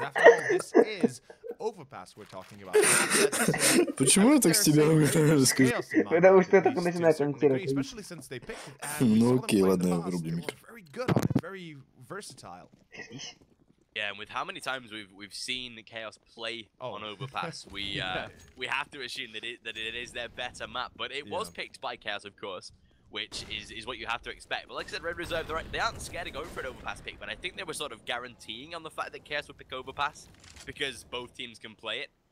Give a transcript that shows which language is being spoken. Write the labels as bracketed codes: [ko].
[en] After all, this is overpass we're talking about. [ru] Почему я так с тебя расскажу? Потому что я только начинаю комментировать. Ну окей, ладно, врубим. [en] Very good on it, very versatile. Yeah, and with how many times we've seen Chaos play on Overpass, we have to assume that it is their better map. But it was picked by Chaos, of course, which is what you have to expect. But like I said, Red Reserve, they aren't scared to go for an Overpass pick, but I think they were sort of guaranteeing on the fact that Chaos would pick Overpass because both teams can play it.